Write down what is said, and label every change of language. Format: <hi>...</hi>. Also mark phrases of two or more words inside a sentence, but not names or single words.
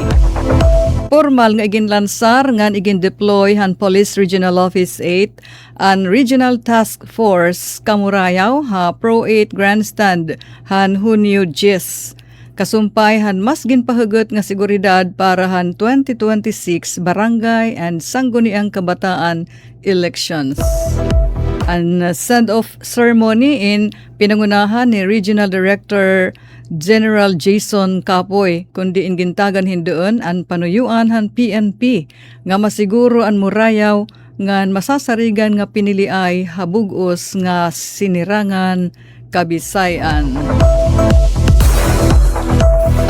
<war>Formal nga iginlansar ngan igin-deploy han Police Regional Office 8 an Regional Task Force Kamurayaw ha Pro 8 Grandstand han Hunyo 10. Kasumpay han mas ginpahugot nga seguridad para han 2026 Barangay and Sangguniang Kabataan elections. Ang</war> <en>send-off ceremony</en> <war>in pinangunahan ni Regional Director General Jason Capoy kundi gintagan hindoon ang panuyuan han PNP nga masiguro ang Murayaw nga masasarigan nga piniliay habugos nga sinirangan Kabisayan.</war>